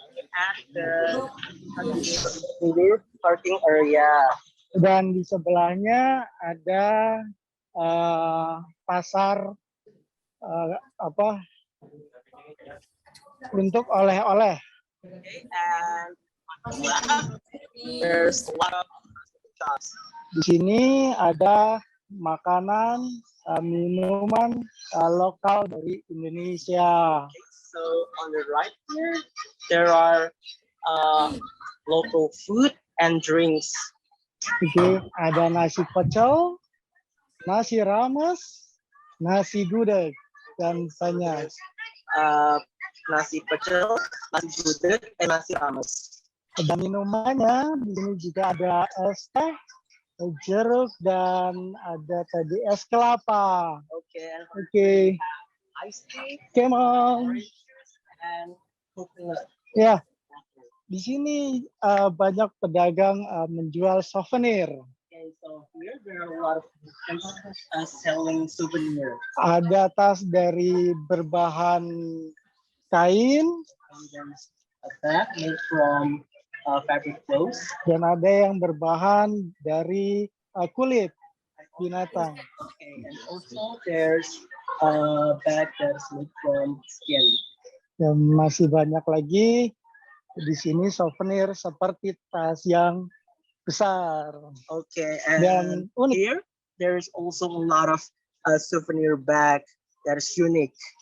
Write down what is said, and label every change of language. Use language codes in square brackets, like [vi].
[en] At the Borobudur parking area. [id] Dan di sebelahnya ada pasar untuk oleh-oleh. [en] And there's a lot of shops. [id] Di sini ada makanan, minuman lokal dari Indonesia. [en] So on the right here, there are local food and drinks. [id] Oke, ada nasi pecel, nasi rames, nasi gudeg, dan banyak. Nasi pecel, nasi gudeg, dan nasi rames. Dan minumannya di sini juga ada es teh, jeruk, dan ada tadi es kelapa. [en] Oke. Ice tea, come on. And coconut. [id] Ya, di sini banyak pedagang menjual souvenir. [en] Okay, so here there are a lot of selling souvenir. [id] Ada tas dari berbahan kain, [en] a bag made from fabric clothes, [id] dan ada yang berbahan dari kulit binatang. [en] Okay, and also there's a bag that's made from skin. [id] Dan masih banyak lagi di sini souvenir seperti tas yang besar. [en] Okay, and unik. Here there's also a lot of souvenir bag that is unique.